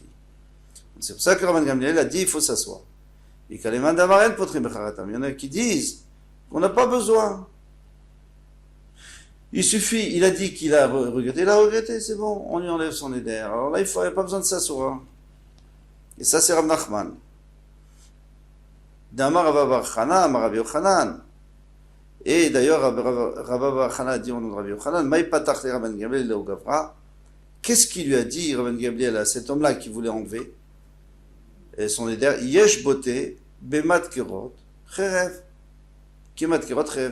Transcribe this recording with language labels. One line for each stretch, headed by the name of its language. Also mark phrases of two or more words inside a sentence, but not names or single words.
French: C'est pour ça que Rabban Gamliel a dit il faut s'asseoir. Et il y en a qui disent qu'on n'a pas besoin. Il suffit, il a dit qu'il a regretté, c'est bon, on lui enlève son éder. Alors là, il n'y a pas besoin de s'asseoir. Et ça, c'est Rav Nachman.
Aramaic: דאמר רב בר חנה, אמר רבי יוחנן.
French: Et d'ailleurs, Rav Bar Chana a dit au nom de Rabbi Yochanan,
Aramaic: מאי פתח ליה רבן גמליאל לגברא.
French: Qu'est-ce qu'il lui a dit, Rabban Gamliel, à cet homme-là qui voulait enlever son éder?
Hebrew: יש בוטה, במדקרות, חרב. כמדקרות, חרב.